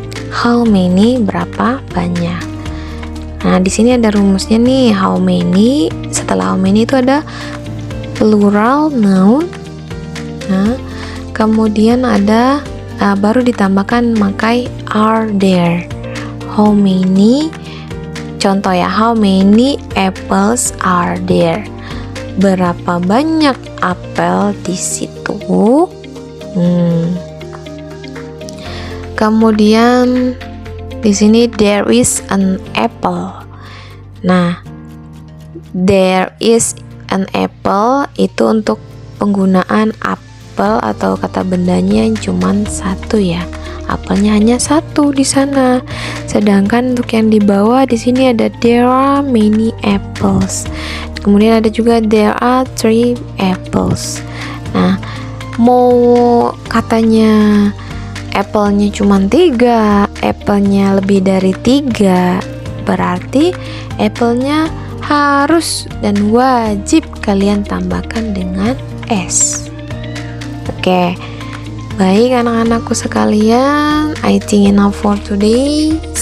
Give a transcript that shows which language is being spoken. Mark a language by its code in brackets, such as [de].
[en] How many, [id] berapa banyak. Nah, di sini ada rumusnya nih, [en] how many. [id] Setelah how many itu ada [en] plural noun. [id] Nah, kemudian ada baru ditambahkan memakai [en] are there. How many, [id] contoh ya, [en] how many apples are there? [id] Berapa banyak apel di situ? Kemudian di sini [en] there is an apple. [id] Nah, [en] there is an apple [id] itu untuk penggunaan apel atau kata bendanya cuman satu ya. Apelnya hanya satu di sana. Sedangkan untuk yang di bawah di sini ada [en] there are many apples. [id] Kemudian ada juga [en] there are 3 apples. [id] Nah, mau katanya apelnya cuma 3, apelnya lebih dari 3, berarti apelnya harus dan wajib kalian tambahkan dengan S. Oke, baik anak-anakku sekalian, [en] I think enough for today.